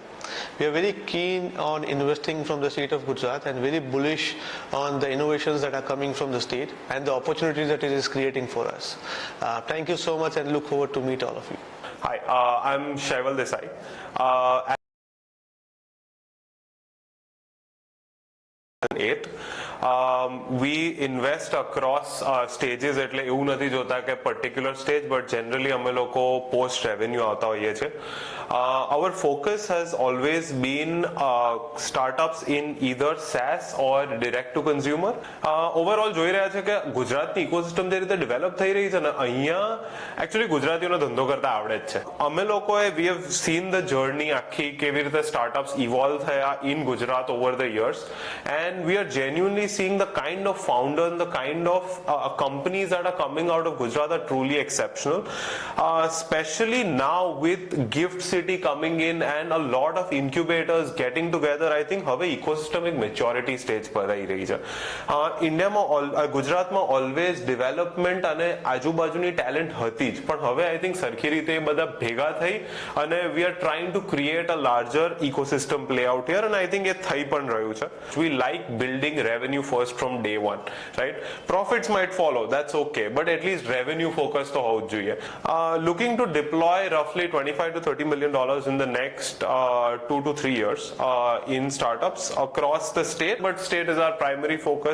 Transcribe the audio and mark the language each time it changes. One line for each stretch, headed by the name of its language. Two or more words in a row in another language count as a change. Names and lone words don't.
English: We are very keen on investing from the state of Gujarat and very bullish on the innovations that are coming from the the state and the opportunities that it is creating for us. Thank you so much and look forward to meet all of you. Hi, I'm Shaival Desai. We invest across stages
Gujarati: એટલે એવું નથી જોતા કે
English: particular stage but generally
Gujarati: અમે લોકો
English: post revenue
Gujarati: આવતા હોઈએ છે.
English: Our focus has always been startups in either SaaS or direct to consumer.
Gujarati: Overall જોઈ રહ્યા છે કે ગુજરાતની ઇકોસિસ્ટમ જે રીતે ડેવલપ થઈ રહી છે ને અહીંયા actually ગુજરાતીઓનો ધંધો કરતા આવડે જ છે. અમે લોકોએ
English: we have seen the journey
Gujarati: આખી કેવી રીતે
English: startups evolve થયા in Gujarat over the years and we are genuinely seeing the kind of founder and the kind of companies that are coming out of Gujarat are truly exceptional, especially now with Gift City coming in and a lot of incubators getting together. I think
Gujarati: હવે ecosystem એક
English: maturity stage
Gujarati: પર આવી રહી છે. ઇન્ડિયામાં ગુજરાતમાં
English: always development
Gujarati: અને આજુબાજુની talent હતી જ પણ હવે
English: I think
Gujarati: સરખી રીતે એ બધા ભેગા થઈ અને
English: we are trying to create a larger ecosystem play out here and I think
Gujarati: એ થઈ પણ રહ્યું છે.
English: We like building revenue first from day one, right? Profits might follow, that's okay, but at least revenue focus to houd જોઈએ. Looking to deploy roughly $25 to $30 million in the next 2 to 3 years in startups across the state, but state is our primary focus.